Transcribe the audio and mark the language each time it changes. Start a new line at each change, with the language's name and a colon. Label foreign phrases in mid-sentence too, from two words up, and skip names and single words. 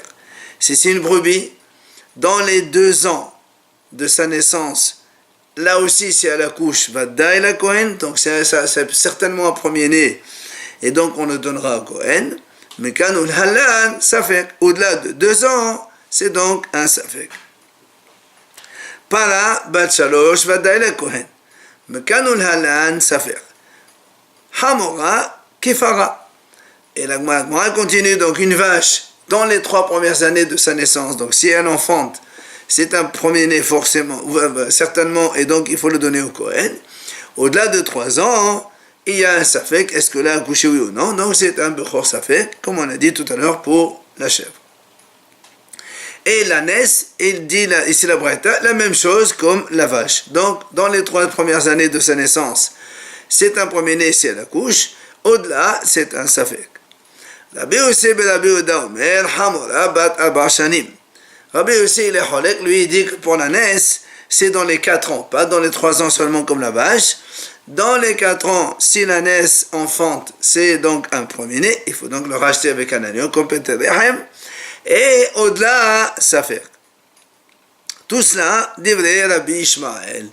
French: Si c'est une brebis, dans les 2 ans de sa naissance, là aussi, si elle accouche,
Hebrew: וַדַּאי לַכֹּהֵן,
French: donc c'est certainement un premier-né, et donc on le donnera au Kohen. Mais
Hebrew: כָּאן וּלְהַלָּן,
French: safek, au-delà de 2 ans, c'est donc un safek.
Hebrew: פָּרָה, בַּת שָׁלֹשׁ, וַדַּאי לַכֹּהֵן. Mais כָּאן וּלְהַלָּן, סָפֵק. חֲמוֹרָה, כַּפָּרָה.
French: Et la Gemara continue, donc une vache, dans les 3 premières années de sa naissance, donc si elle enfante, c'est un premier-né forcément, certainement, et donc il faut le donner au Kohen. Au-delà de 3 ans, il y a un safek, est-ce que là, accouché oui ou non? Donc c'est un
Hebrew: בְּכוֹר סָפֵק,
French: comme on a dit tout à l'heure pour la chèvre. Et l'ânesse, il dit ici la Braïta, la même chose comme la vache. Donc dans les 3 premières années de sa naissance, c'est un premier-né si elle accouche, au-delà, c'est un safek.
Hebrew: רַבִּי יוֹסֵי בֶּן רַבִּי יְהוּדָה אוֹמֵר, חֲמוֹרָה בַּת 4 שָׁנִים.
French: Rabbi aussi, il est cholek, lui il dit que pour la naisse, c'est dans les 4 ans, pas dans les 3 ans seulement comme la vache. Dans les 4 ans, si la naisse enfante, c'est donc un premier-né, il faut donc le racheter avec un agneau, comme Peterehem, et au-delà, ça fait. Tout cela,
Hebrew: דִּבְרֵי רַבִּי יִשְׁמָעֵאל.